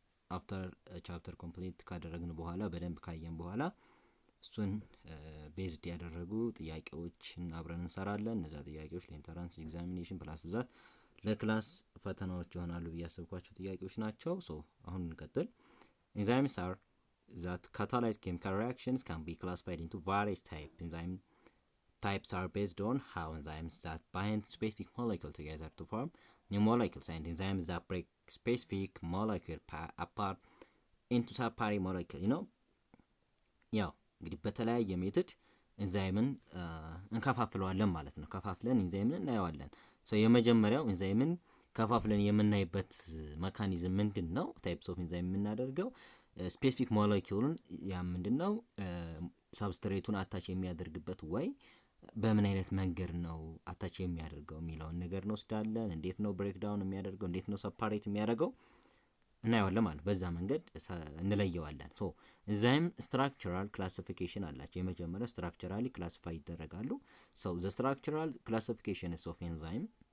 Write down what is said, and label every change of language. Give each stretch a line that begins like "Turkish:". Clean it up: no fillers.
Amharic: አፍተር ቻፕተር ኮምፕሊት ካደረግን በኋላ በደንብ ካየን በኋላ እሱን ቤዝድ ያደረጉ ጥያቄዎችን አብረን እንሰራለን። እነዛ ጥያቄዎች ለኢንተራንስ ኤግዛሚኔሽን ፕላስ ብዛት ለክላስ ፈተናዎች ይሆናሉ ብዬ ያሰብኳቸው ጥያቄዎች ናቸው። አሁን እንቀጥል።
English: Enzymes are that catalyze chemical reactions can be classified into various types. Enzyme types are based on how enzymes that bind specific molecule together to form new molecules and enzymes that break specific molecule apart into separate molecule.
Amharic: ያው እንግዲህ በተለያየ ሜትድ ኢንዛይምን እንከፋፍለዋለን ማለት ነው። ከፋፍለን ኢንዛይምን እናየዋለን። የመጀመሪያው ኢንዛይምን ከፋፍለን የምናይበት ሜካኒዝም ምንድነው? ታይፕስ ኦፍ ኢንዛይም የምናደርገው ስፔሲፊክ ሞለኪውልን ያ ምንድነው ሳብስትሬቱን አታች የሚያደርግበት ወይ በምን አይነት መንገድ ነው አታች የሚያደርገው የሚለውን ነገር እንወስዳለን። እንዴት ነው ብሬክ ዳውን የሚያደርገው፣ እንዴት ነው ሰፓሬት የሚያደርገው እናየዋለን ማለት በዛ መንገድ እንለየዋለን። ኢንዛይም ስትራክቸራል ክላሲፊኬሽን አላቸው። የመጀመሪያው ስትራክቸራሊ ክላሲፋይ ይደረጋሉ።
English: the structural classifications of enzyme